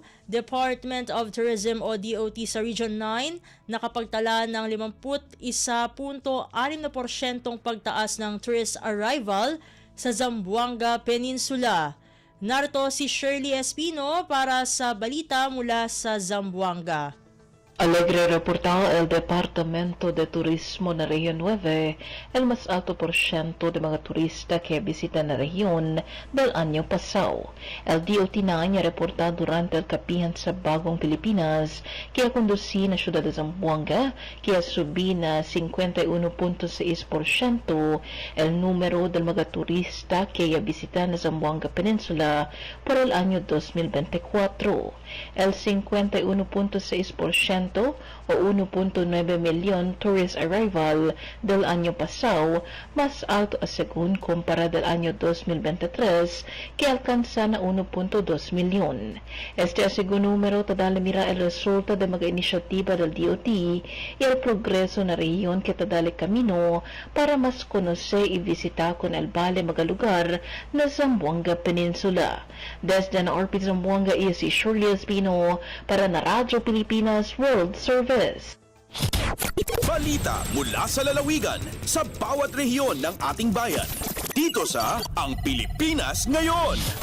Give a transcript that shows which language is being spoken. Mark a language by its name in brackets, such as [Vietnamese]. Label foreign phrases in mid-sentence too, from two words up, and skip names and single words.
[Filipino] Department of Tourism o DOT sa Region 9 nakapagtala ng 51.6% pagtaas ng [English] tourist arrival [Filipino] sa Zamboanga Peninsula. Narito si Shirley Espino para sa balita mula sa Zamboanga. [Chavacano] Alegre reportado el Departamento de Turismo na Región 9 el más alto porciento de mga turista que visitan la región del año pasado. El DOT na niya reporta durante el kapihan sa Bagong Pilipinas kaya conduci na siyudad de Zamboanga kaya subi na 51.6% el número del mga turista que visitan la Zamboanga Peninsula por el año 2024. El 51.6% o 1.9 milyon [English] tourist arrival [Chavacano] del año pasado, más alto según compara del año 2023 que alcanza na 1.2 milyon. Este segundo número tadala mira el resulta de mga inisiativa del DOT y el progreso na región que tadali camino para mas conocer y visitar con el vale mga lugar na Zamboanga Peninsula. Desde na Orpid Zamboanga iyo si Shirley Espino para na Radio Pilipinas World Service. [Filipino] Balita mula sa lalawigan sa bawat rehiyon ng ating bayan. Dito sa Ang Pilipinas Ngayon.